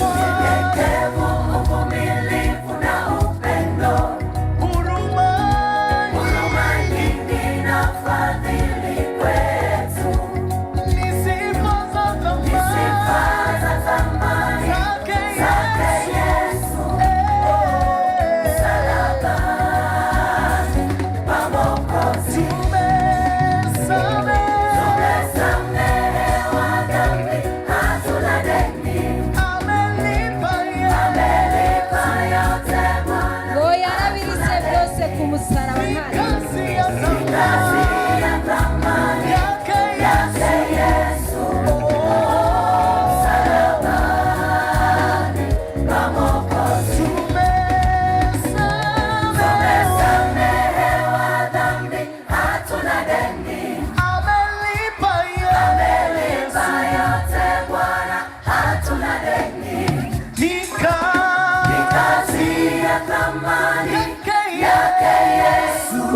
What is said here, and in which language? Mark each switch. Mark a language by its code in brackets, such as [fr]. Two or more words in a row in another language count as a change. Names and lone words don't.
[sw] uvumilivu na upendo, huruma nyingi na fadhili kwetu, ni sifa za thamani zake Yesu, msalabani pa Mwokozi, tumesamehewa dhambi, hatuna deni, amelipa yote Bwana, [rw] ngo yarabirise byose ku musaraba [sw] ni kazi ya thamani yake Yesu, msalabani pa Mwokozi, tumesamehewa dhambi, hatuna deni, amelipa yote Bwana, hatuna deni, ni kazi ya thamani yake Yesu,